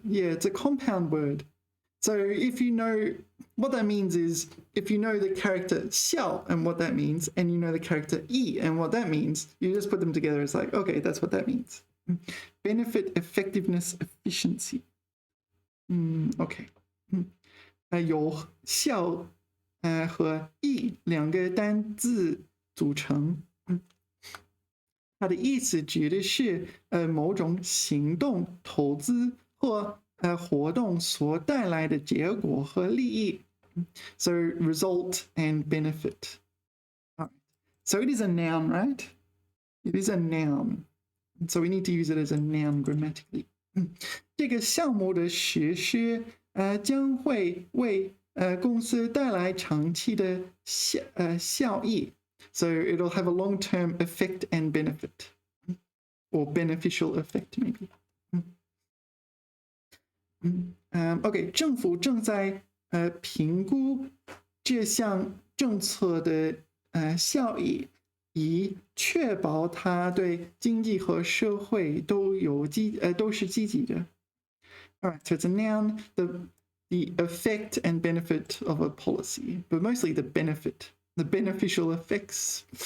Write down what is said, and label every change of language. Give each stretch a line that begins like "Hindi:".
English: Yeah, it's a compound word. So if you know what that means is, if you know the character 笑 and what that means, and you know the character 益 and what that means, you just put them together. It's like, okay, that's what that means. Benefit, effectiveness, efficiency. Okay.
Chinese: 由笑和益两个单字组成。它的意思指的是某种行动、投资或活动所带来的结果和利益.
English: So result and benefit. Right. So it is a noun, right? It is a noun. So we need to use it as a noun grammatically.
Chinese: 这个项目的实施将会为公司带来长期的效益.
English: So it'll have a long-term effect and benefit, or beneficial effect maybe.
Chinese: Okay, 政府正在评估这项政策的效益，以确保它对经济和社会都是积极的。
English: All right, so it's a noun, the effect and benefit of a policy, but mostly the benefit, the beneficial effects.